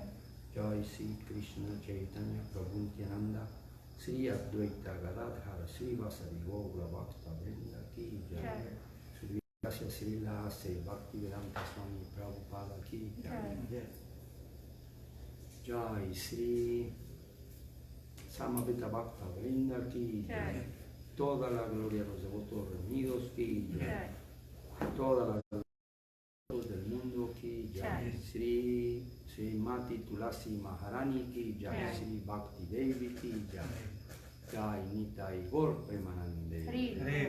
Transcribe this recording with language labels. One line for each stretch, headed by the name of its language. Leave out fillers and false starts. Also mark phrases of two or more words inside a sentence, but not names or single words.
Sanskrit: Jai Sri Krishna Chaitanya Prabhu Nityananda Sri Advaita Gadadhara Sri Vasari Gaura Bhakta Vrinda ki Jai. Gracias Srila Se Bhakti Vedanta Swami Prabhupada ki Jai. Jai Sri Samaveta Bhakta Vrinda ki Jai.
Spanish: Toda la gloria a los devotos reunidos
Sanskrit: ki Jai.
Spanish: Toda la gloria a los del mundo
Sanskrit: ki Jai. Sri Mati Tulasi Maharani ki Jai. Sri Bhakti Devi ki Jai. Jai Nitai Gaur Premanande.